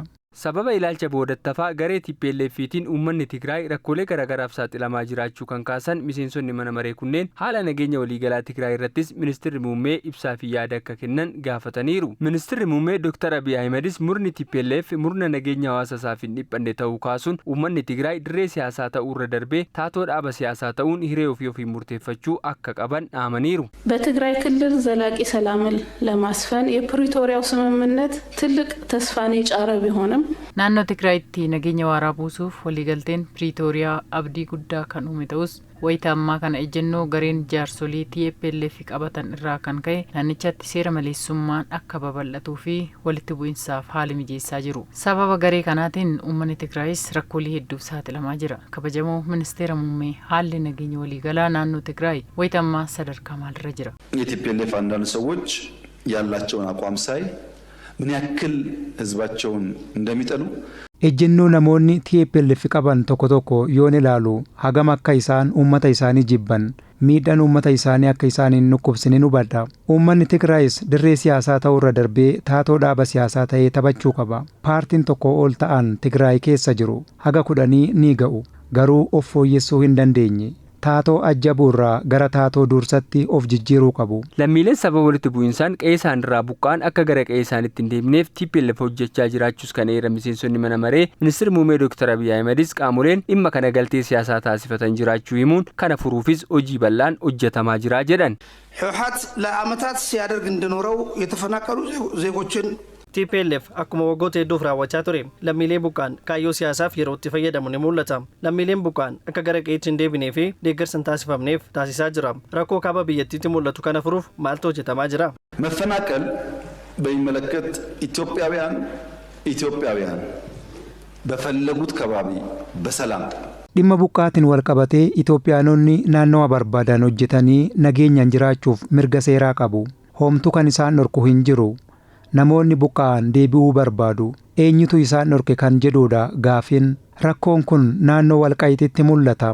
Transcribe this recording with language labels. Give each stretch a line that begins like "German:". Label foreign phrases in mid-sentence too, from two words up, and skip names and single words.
Oromo: Sababa ilaalcha boodattafaa garee TPLFtiin uummanni Tigraay rakkoolee garaagaraaf saaxilamaa jiraachuu kan kaasan miseensonni mana maree kunneen haala nageenya waliigalaa Tigraay irrattis ministeerri muummee ibsaa fi yaada akka kennan gaafataniiru. Ministeerri muummee Dr. Abiy Ahmedis murni TPLF murna nageenya hawaasa isaaf hin dhiphanne ta'uu kaasuun uummanni Tigraay dirree siyaasaa ta'uu irra darbee taatoo dhaaba siyaasaa ta'uun hiree ofii murteeffachuu akka qaban dhaamaniiru.
Amharic: በትግራይ ክልል ዘላቂ ሰላምን ለማስፈን የፕሪቶሪያው ስምምነት ትልቅ ተስፋን የጫረ ቢሆንም
Oromo: naannoo Tigraayitti nageenya waaraa buusuuf waliigalteen Pretooriyaa abdii guddaa kan uume ta'us wayita ammaa kana ejjennoo gareen jaarsolii TPLF qabatan irraa kan ka'e naannichatti seera maleessummaan akka babal'atuu fi walitti bu'insaaf haala mijeessaa jiru. Sababa garee kanaatiin uummanni Tigraayis rakkoolee hedduuf saaxilamaa jira. Kabajamoo ministeera muummee haalli nageenya waliigalaa naannoo Tigraay wayita ammaa sadarkaa maalirra jira?
Amharic: የቲፒኤልኤፍ አንዳንድ ሰዎች ያላቸውን አቋም ሳይ ምን ያክል ህዝባቸውን እንደሚጠሉ
Oromo: ejjennoo namoonni TPLF qaban tokko yoon ilaalu hagam akka isaan uummata isaanii jibban miidhaan uummata isaanii akka isaan hin nukkubsine hubadha. Uummanni Tigraayis dirree siyaasaa ta'uu irra darbee taatoo dhaaba siyaasaa ta'ee taphachuu qaba. Paartiin tokko ol ta'an Tigraay keessa jiru haga 10 ni ga'u garuu of fooyyessuu hin dandeenye. Taatoo ajjabuurraa gara taatoo dursatti of jijjiiruu qabu. Lammiileen sababa walitti bu'insaan qe'ee isaanirraa buqqaan akka gara qe'ee isaaniitti hin deemneef TPLF hojjechaa jiraachuus kan eeran miseensonni mana maree ministeerri muummee Dr. Abiy Ahmedis qaamoleen dhimma kana galtee siyaasaa taasifatan jiraachuu himuun kana furuufis hojii bal'aan hojjetamaa jira jedhan.
Amharic: ህወሓት ለዓመታት ሲያደርግ እንደኖረው የተፈናቀሉ ዜጎችን
Oromo: TPLF akkuma waggoota hedduuf raawwachaa ture lammiilee buqqaan kaayyoo siyaasaaf yeroo itti fayyadamu ni mul'ata. Lammiileen buqqaan akka gara qe'eetti hin deebinee fi deeggarsa hin taasifamneef taasisaa jira. Rakkoo kaaba biyyattiitti mul'atu kana furuuf maaltu hojjetamaa jira?
Amharic: መፈናቀል በሚመለከት ኢትዮጵያውያን በፈለጉት ከባቢ በሰላም
Oromo: dhimma buqqaatiin wal qabatee Itoophiyaanonni naannawa barbaadan hojjetanii nageenyaan jiraachuuf mirga seeraa qabu. Homtuu kan isaan dhorku hin jiru. Namoonni buqqa'an deebi'uu barbaadu. Eenyutu isaan dhorke kan jedhuudha gaafiin. Rakkoon kun naannoo Walqaayititti mul'ata.